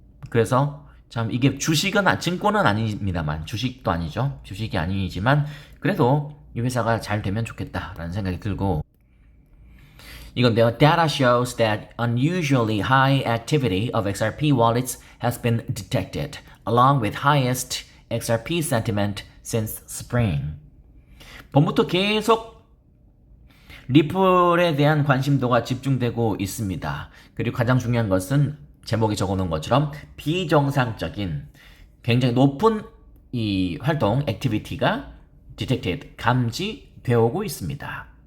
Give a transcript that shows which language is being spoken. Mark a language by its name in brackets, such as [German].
[Korean] 그래서 참 이게 증권은 아닙니다만 주식도 아니죠. 주식이 아니지만 그래도 이 회사가 잘 되면 좋겠다라는 생각이 들고 이건데요. [English] Data shows that unusually high activity of XRP wallets has been detected, along with highest XRP sentiment since spring. [Korean] 봄부터 계속 리플에 대한 관심도가 집중되고 있습니다. 그리고 가장 중요한 것은 제목에 적어놓은 것처럼 비정상적인 굉장히 높은 이 활동, 액티비티가 detected, 감지되어 오고 있습니다.